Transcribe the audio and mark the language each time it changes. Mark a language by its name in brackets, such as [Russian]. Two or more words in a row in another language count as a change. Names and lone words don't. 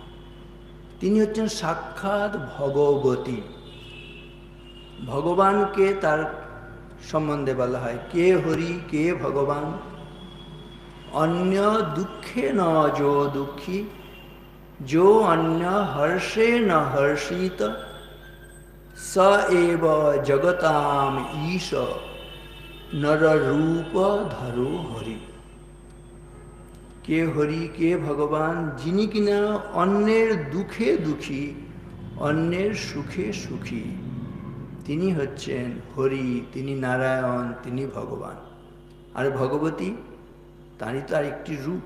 [Bangla] তিনি হচ্ছেন সাক্ষাৎ ভগবতী। ভগবানকে তার সম্বন্ধে বলা হয় কে হরি, কে ভগবান। [Sanskrit] অন্য দুঃখে ন যো দুঃখী, जो अन्य हर्षे न हर्षित, स एव जगताम ईश नर रूप धरो हरि। [Bangla] কে হরি, কে ভগবান? যিনি কিনা অন্যের দুঃখে দুঃখী, অন্যের সুখে সুখী, তিনি হচ্ছেন হরি, তিনি নারায়ণ, তিনি ভগবান। আর ভগবতী তারই তো আরেকটি রূপ।